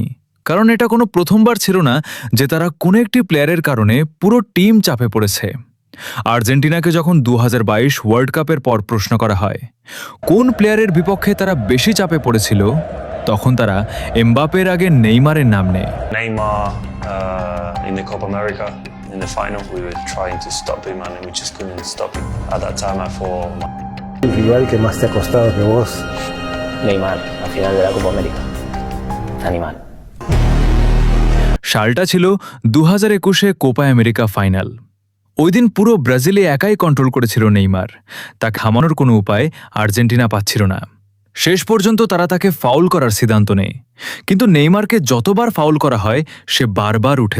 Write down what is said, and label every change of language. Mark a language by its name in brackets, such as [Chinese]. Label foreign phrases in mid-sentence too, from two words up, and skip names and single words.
[Bangla] কারণ এটা কোনো প্রথমবার ছিল না যে তারা কোনো একটি প্লেয়ারের কারণে পুরো টিম চাপে পড়েছে। আর্জেন্টিনাকে যখন 2022 ওয়ার্ল্ড কাপের পর প্রশ্ন করা হয় কোন প্লেয়ারের বিপক্ষে তারা বেশি চাপে পড়েছিল, তখন তারা এমবাপের আগে নেইমারের নাম নেয়। [English] Neymar in the Copa America in the final, we were trying to stop him and we just couldn't stop him. At that time, I thought [Spanish] El rival que más te ha costado que vos. Neymar, al final de la Copa América. Animal. [Bangla] সালটা ছিল 2021 কোপা আমেরিকা ফাইনাল। ওই দিন পুরো ব্রাজিলে একাই কন্ট্রোল করেছিল নেইমার। তা থামানোর কোনো উপায় আর্জেন্টিনা পাচ্ছিল না। শেষ পর্যন্ত তারা তাকে ফাউল করার সিদ্ধান্ত নেয়, কিন্তু নেইমারকে যতবার ফাউল করা হয় সে বারবার উঠে